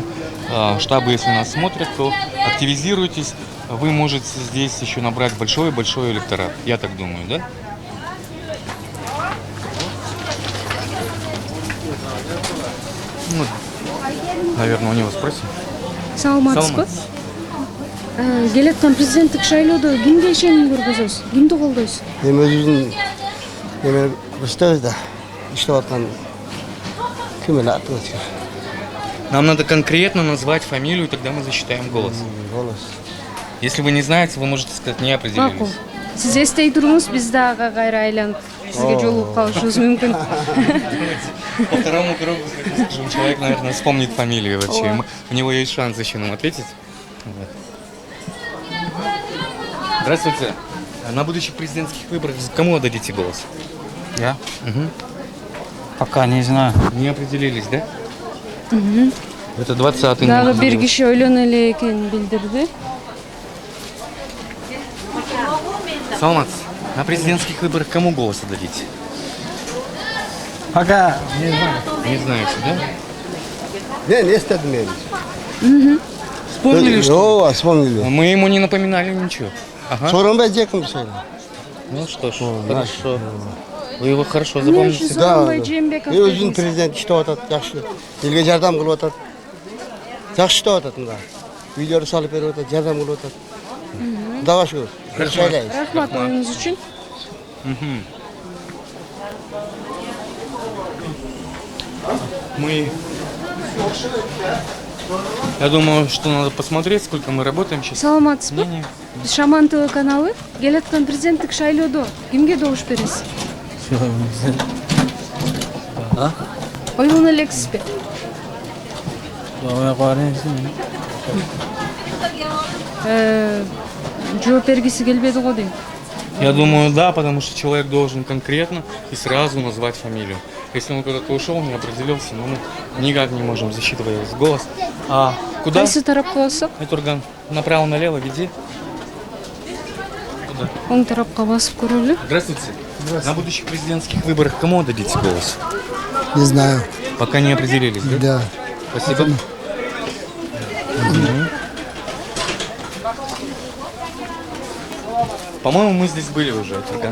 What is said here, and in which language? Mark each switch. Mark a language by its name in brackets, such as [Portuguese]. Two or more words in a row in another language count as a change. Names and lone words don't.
[Russian] Штабы, если нас смотрят, то активизируйтесь. Вы можете здесь еще набрать большой-большой электорат. Я так думаю, да? Ну, наверное, у него спросим. [Kyrgyz] Саламатсызбы? Келаткан президенттик шайлоодо кимге ишеним көргөзөсүз? Кимди колдойсуз? Эми өзүбүздүн эме кырсытабыз да иштеп аткан ким эле аты бар. [Russian] Нам надо конкретно назвать фамилию, тогда мы засчитаем голос. Голос. Если вы не знаете, вы можете сказать, не определились. [Kyrgyz] Макул. Сиз эстей туруңуз, биз дагы кайра айланып сизге жолугуп калышыбыз мүмкүн. [Russian] По второму кругу скажем, человек, наверное, вспомнит фамилию вообще. У него есть шанс еще нам ответить. Вот. Здравствуйте. На будущих президентских выборах кому отдадите голос? Я? Угу. Пока не знаю. Не определились, да? Угу. Это 20-й. [Kyrgyz] Дагы бир киши ойлоно эле экенин билдирди. Саламат, [Russian] на президентских выборах кому голос отдадите? Пока не знаю. Не знаете, да? [Kyrgyz] Не эстедим эми. [Russian] Вспомнили, что? Ооба, вспомнили. Мы ему не напоминали ничего. Ага. [Kyrgyz] Сооронбай Жээнбеков шайлоо. [Russian] Ну что ж, хорошо. Вы его хорошо [Kyrgyz] Эмне [Russian] запомните. [Kyrgyz] үчүн Сооронбай Жээнбеков Өзүнүн дедиңиз? президент иштеп атат, жакшы. Элге жардам кылып атат. Жакшы иштеп атат мында. Үйлөрдү салып берип атат, жардам кылып атат. Кудайга шүгүр. Шайлайбыз. Рахмат оюңуз үчүн. [Russian] Мы... Я думаю, что надо посмотреть, сколько мы работаем сейчас. [Kyrgyz] Саламатсызбы? Биз Шаман ТВ каналы келаткан президенттик шайлоодо кимге добуш бересиз? Ойлоно элексизби? Жооп бергиси келбеди го дейм. [Russian] Я думаю, да, потому что человек должен конкретно и сразу назвать фамилию. Если он куда-то ушел, не определился, но мы никак не можем засчитывать его голос. А куда? [Kyrgyz] Кайсы тарапка басып? [Russian] Айтурган, направо-налево веди. Куда? [Kyrgyz] Оң тарапка басып көрөлү. [Russian] Здравствуйте. На будущих президентских выборах кому отдадите голос? Не знаю. Пока не определились, да? Да. Спасибо. По-моему, мы здесь были уже, Айтурган.